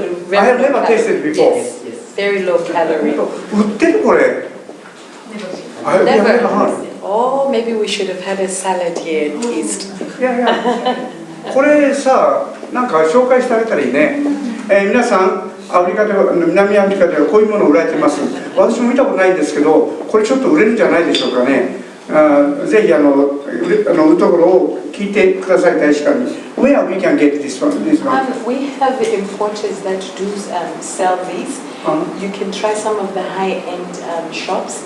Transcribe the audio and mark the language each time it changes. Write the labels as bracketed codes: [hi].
[en] I have never tasted before. Yes, very low calorie. [ja] 売ってるこれ。 [en] Never. Oh, maybe we should have had a salad here at least. [ja] いやいや、これさ、なんか紹介してあげたらいいね。皆さん、南アフリカではこういうものを売られてます。私も見たことないんですけど、これちょっと売れるんじゃないでしょうかね。ぜひ売るところを聞いてください、大使館に。 [en] Where we can get this one? We have importers that do sell these. You can try some of the high-end shops.